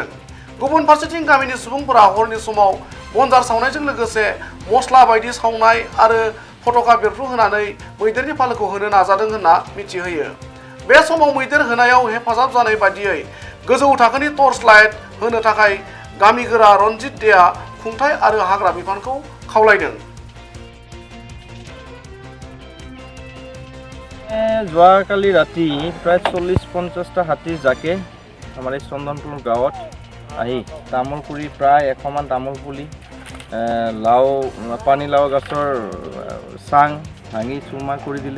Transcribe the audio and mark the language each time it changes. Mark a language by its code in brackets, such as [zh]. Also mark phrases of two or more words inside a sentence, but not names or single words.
[brx] गुबुन फारसेथिं गामिनि सुबुंफोरा हरनि समाव बनजार सावनायजों लोगोसे मस्ला बायदि सावनाय आरो फटका बेरफ्रुहोनानै मैदेरनि फालोखौ होनो नाजादों होनना मिथिहोयो। बे समाव मैदेर होनायाव हेफाजाब जानाय बादियै गोजौ थाखोनि [en] torch light [brx] होनो थाखाय गामिगोरा रनजित देआ खुंथाय आरो हाग्रा बिफानखौ खावलायदों। [as] যোৱাকালি ৰাতি প্ৰায় 40-50টা হাতী জাকে আমাৰ এই চন্দনপুৰ গাঁৱত আহি তামোল পুলি প্ৰায় 100 মান তামোল পুলি লাও পানীলাও গছৰ চাং ভাঙি চুৰমাৰ কৰি দিলে।